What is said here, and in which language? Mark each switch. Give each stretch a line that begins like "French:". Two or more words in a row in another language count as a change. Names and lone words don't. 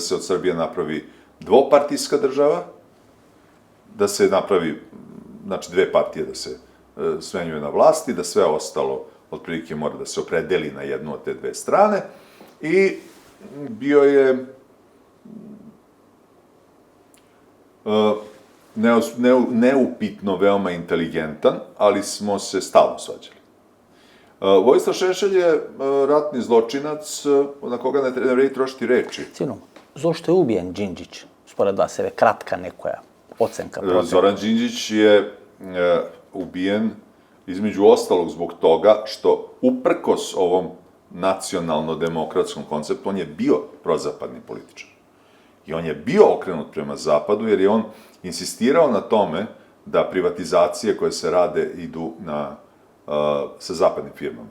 Serbian: se od Srbije napravi dvopartijska država, da se napravi, znači 2 partije da se smenjuje na vlasti, da sve ostalo otprilike mora da se opredeli na jednu od te 2 strane i bio je neupitno veoma inteligentan, ali smo se stalno svađali. Vojislav Šešelj je ratni zločinac na koga ne vredi trošiti reči.
Macedonian: Сигурно. Зошто е убиен Џинџич? Според вас е кратка некоја оценка, процена.
Serbian: Zoran Đinđić je ubijen između ostalog zbog toga što uprkos ovom nacionalno-demokratskom konceptu, on je bio prozapadni političar. I on je bio okrenut prema zapadu, jer je on insistirao na tome da privatizacije koje se rade idu sa zapadnim firmama.